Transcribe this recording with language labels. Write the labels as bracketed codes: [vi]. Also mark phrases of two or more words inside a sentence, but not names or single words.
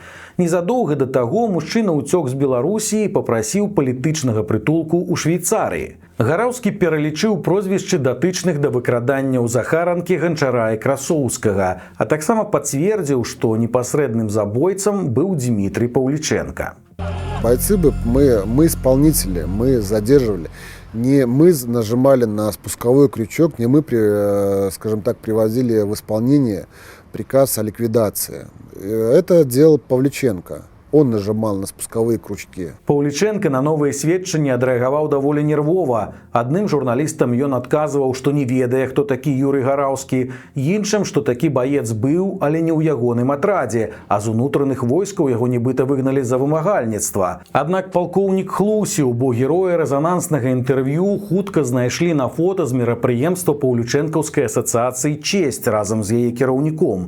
[be] Незадоўга да таго мужчына ўцёк з Беларусі і папрасіў палітычнага прытулку ў Швейцарыі. Гараўскі пералічыў прозвішчы датычных да выкрадання ў Захаранкі, Ганчара і Красоўскага, а таксама пацвердзіў, што непасрэдным забойцам быў Дмітрый Паўлічэнка. [ru] Бойцы бы, мы исполнители, мы задерживали. Не мы нажимали на спусковой крючок, не мы, скажем так, приводили в исполнение приказ о ликвидации. Это делал Павліченко. Он нажимал на спусковые крючки. [be] Паўлічэнка на новыя сведчанні адрэагаваў даволі нервова. Адным журналістам ён адказваў, што не ведае, хто такі Юрый Гараўскі, іншым, што такі баец быў, але не ў ягоным атрадзе, а з унутраных войскаў яго нібыта выгналі за вымагальніцтва. Аднак палкоўнік хлусіў, бо героі рэзананснага інтэрв'ю хутка знайшлі на фота з мерапрыемства Паўлічэнкаўскай асацыяцыі «Честь» разам з яе кіраўніком.